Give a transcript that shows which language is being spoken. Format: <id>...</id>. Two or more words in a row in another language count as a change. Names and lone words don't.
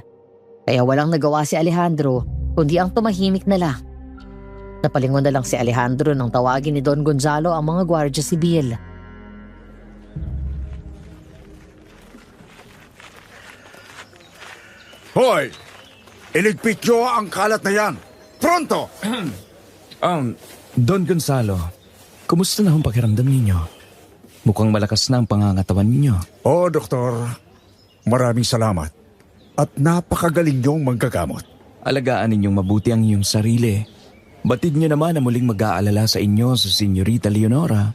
<tl>Kaya walang nagawa si Alejandro kundi ang tumahimik na lang. Napalingon na lang si Alejandro nang tawagin ni Don Gonzalo ang mga gwardya sibil. Hoy! Iligpit niyo ang kalat na yan! Pronto! Don Gonzalo, kumusta na ang pakiramdam ninyo? Mukhang malakas na ang pangangatawan ninyo. Oo, Doktor. Maraming salamat. At napakagaling niyong manggagamot. Alagaan ninyong mabuti ang inyong sarili. Batid niyo naman na muling mag-aalala sa inyo sa Senyorita Leonora.</tl>